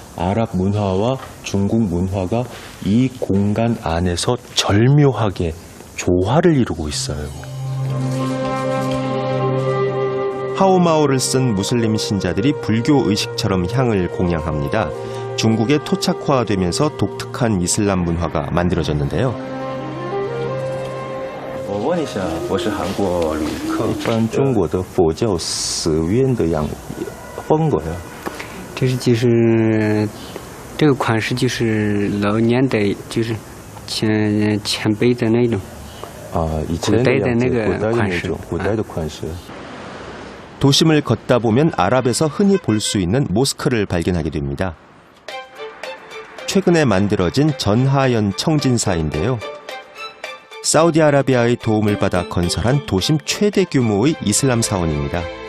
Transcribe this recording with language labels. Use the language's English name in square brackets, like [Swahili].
[Korean] 아랍 문화와 중국 문화가 이 공간 안에서 절묘하게 조화를 이루고 있어요. 하오마오를 쓴 무슬림 신자들이 불교 의식처럼 향을 공양합니다. 중국에 토착화되면서 독특한 이슬람 문화가 만들어졌는데요. [Chinese] 我问一下，我是韩国旅客。一般中国的佛教寺院的风格呀。就是这个款式就是老年代就是前辈的那种古代的那个款式。 [Korean] 도심을 걷다 보면 아랍에서 흔히 볼 수 있는 모스크를 발견하게 됩니다. 최근에 만들어진 전하연 청진사인데요. 사우디아라비아의 도움을 받아 건설한 도심 최대 규모의 이슬람 사원입니다.